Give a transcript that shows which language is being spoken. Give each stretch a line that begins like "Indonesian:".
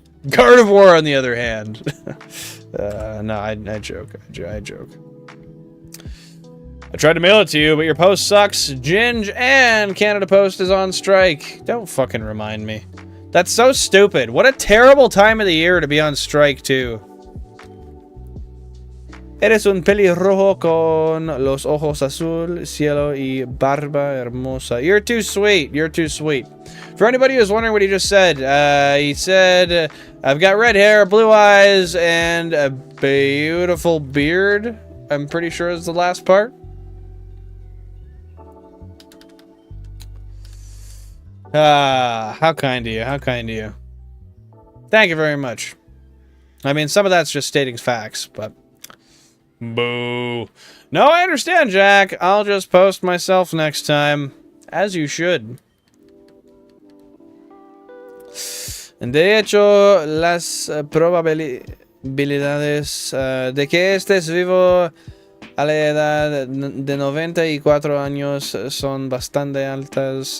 English: Carnivore, on the other hand. No, I joke. I joke. I tried to mail it to you, but your post sucks. Ginge and Canada Post is on strike. Don't fucking remind me. That's so stupid. What a terrible time of the year to be on strike, too.
Spanish: Eres un pelirrojo con los ojos azul, cielo y barba hermosa.
English: You're too sweet. You're too sweet. For anybody who's wondering what he just said, he said, I've got red hair, blue eyes, and a beautiful beard. I'm pretty sure is the last part. How kind of you. How kind of you. Thank you very much. I mean, some of that's just stating facts, but... Boo. No, I understand, Jack. I'll just post myself next time. As you should.
Spanish: De hecho, las probabilidades de que estés vivo a la edad de 94 años son bastante altas.